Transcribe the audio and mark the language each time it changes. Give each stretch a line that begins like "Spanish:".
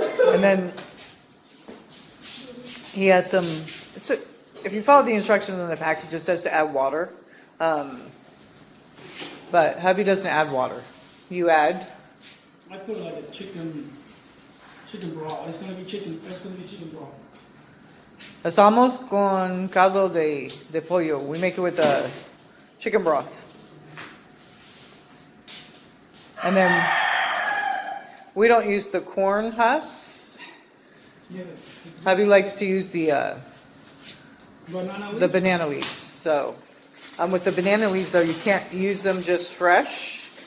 English: And then he has some, if you follow the instructions in the package, it says to add water. But hubby doesn't add water. You add? I put like a chicken broth. It's gonna be chicken. That's gonna be chicken broth.
Spanish: Hacemos con caldo de pollo.
English: We make it with chicken broth. And then we don't use the corn husks. Yeah. Hubby likes to use the Banana leaves? banana leaves. So with the banana leaves though, you can't use them just fresh.